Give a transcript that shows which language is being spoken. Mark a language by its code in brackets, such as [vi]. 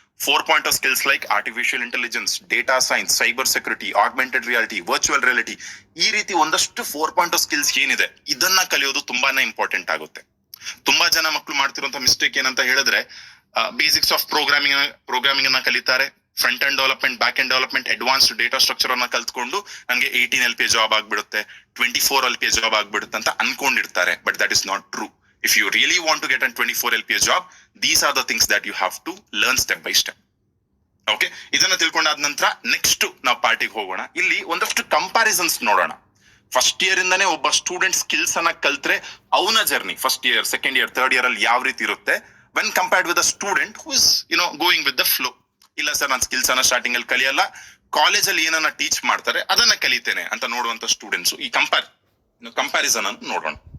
[kn] 4 point skills like artificial intelligence, data science, cyber security, augmented reality, virtual reality ಈ ರೀತಿ ಒಂದಷ್ಟು 4 point skills ಏನಿದೆ ಇದನ್ನ ಕಲಿಯೋದು ತುಂಬಾನೇ ಇಂಪಾರ್ಟೆಂಟ್ ಆಗುತ್ತೆ. ತುಂಬಾ ಜನ ಮಕ್ಕಳು ಮಾಡ್ತಿರುವಂತ ಮಿಸ್ಟೇಕ್ ಏನಂತ ಹೇಳಿದ್ರೆ ಬೇಸಿಕ್ಸ್ ಆಫ್ ಪ್ರೋಗ್ರಾಮಿಂಗ್ ಅನ್ನ ಕಲಿತಾರೆ, front end development, back end development, advanced data structure ಅನ್ನ ಕಲ್ತ್ಕೊಂಡು ನನಗೆ 18 LPA ಜಾಬ್ ಆಗ್ಬಿಡುತ್ತೆ, 24 LPA ಜಾಬ್ ಆಗ್ಬಿಡುತ್ತೆ ಅಂತ ಅನ್ಕೊಂಡಿರ್ತಾರೆ. [en] But that is not true. If you really want to get a 24 LPA job, these are the things that you have to learn step by step. [kn] Okay, ಇದನ್ನ ತಿಳ್ಕೊಂಡಾದ ನಂತರ next ನಾವು ಪಾರ್ಟಿಗೆ ಹೋಗೋಣ. ಇಲ್ಲಿ ಒಂದಷ್ಟು ಕಂಪ್ಯಾರಿಸನ್ಸ್ ನೋಡೋಣ. ಫಸ್ಟ್ ಇಯರ್ ಇಂದಾನೆ ಒಬ್ಬ ಸ್ಟೂಡೆಂಟ್ ಸ್ಕಿಲ್ಸ್ ಅನ್ನ ಕಲ್ತ್ರೆ ಅವನ journey first year, second year, third year ಅಲ್ಲಿ ಯಾವ ರೀತಿ ಇರುತ್ತೆ [en] When compared with a student who is going with the flow. [kn] ಇಲ್ಲ ಸರ್ ನಾನು ಸ್ಕಿಲ್ಸ್ ಅನ್ನ ಸ್ಟಾರ್ಟಿಂಗ್ ಅಲ್ಲಿ ಕಲಿಯಲ್ಲ, ಕಾಲೇಜ್ ಅಲ್ಲಿ ಏನನ್ನ ಟೀಚ್ ಮಾಡ್ತಾರೆ ಅದನ್ನ ಕಲಿತೇನೆ ಅಂತ ನೋಡುವಂತ ಸ್ಟೂಡೆಂಟ್ಸ್ ಈ ಕಂಪ್ಯಾರಿಸನ್ ಅನ್ನು ನೋಡೋಣ.